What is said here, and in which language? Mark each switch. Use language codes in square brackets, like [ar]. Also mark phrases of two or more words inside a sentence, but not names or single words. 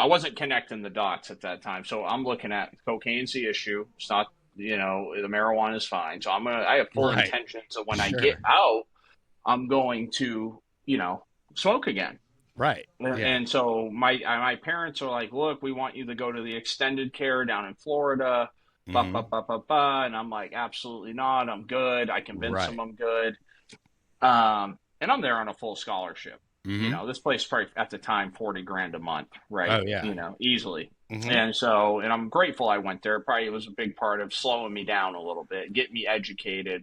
[en] I wasn't connecting the dots at that time. So I'm looking at cocaine's the issue. It's not, the marijuana is fine. So I have full Right. intentions of when I Sure. get out, I'm going to, smoke again. Right. Yeah. And so my parents are like, look, we want you to go to the extended care down in Florida. Ba, ba, Mhm. ba, ba, ba. And I'm like, absolutely not. I'm good. I convinced them Right. I'm good. And I'm there on a full scholarship. Mhm. This place probably at the time $40,000 a month, right? Oh yeah. Easily. Mhm. And I'm grateful I went there. Probably was a big part of slowing me down a little bit, getting me educated,